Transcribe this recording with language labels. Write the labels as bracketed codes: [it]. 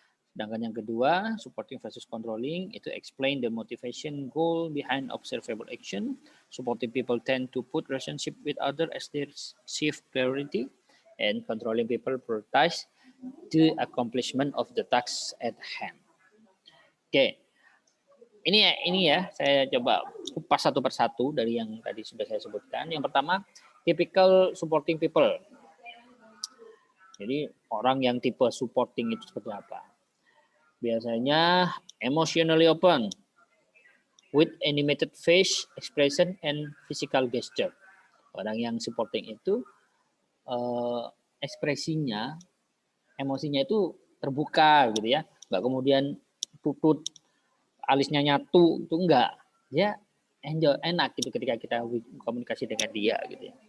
[id] Sedangkan yang kedua, [en] supporting versus controlling, [id] itu [en] explain the motivation goal behind observable action. Supporting people tend to put relationship with others as their chief priority, and controlling people prioritize the accomplishment of the task at hand. [id] Oke, ini ya, saya coba kupas satu persatu dari yang tadi sudah saya sebutkan. Yang pertama, [en] typical supporting people. [id] Jadi orang yang tipe supporting itu seperti apa? Biasanya [en] emotionally open, with animated face expression and physical gesture. [id] Orang yang supporting itu ekspresinya, emosinya itu terbuka gitu ya, nggak kemudian tutut, alisnya nyatu, itu enggak. Dia enak gitu ketika kita komunikasi dengan dia gitu ya.